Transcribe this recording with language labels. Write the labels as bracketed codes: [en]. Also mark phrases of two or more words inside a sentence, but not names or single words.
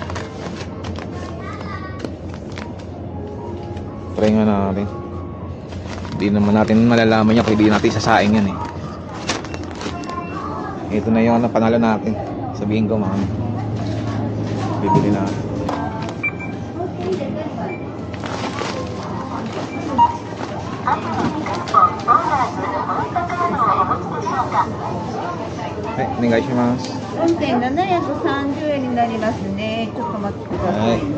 [tl] Try nga natin. Hindi naman natin malalaman yan kung hindi natin sasaing yan eh. Ito na yung panalo natin. Sabihin ko mga bibili natin. [ja] Onegaishimasu. 4,730円になりますね。ちょっと待ってくだ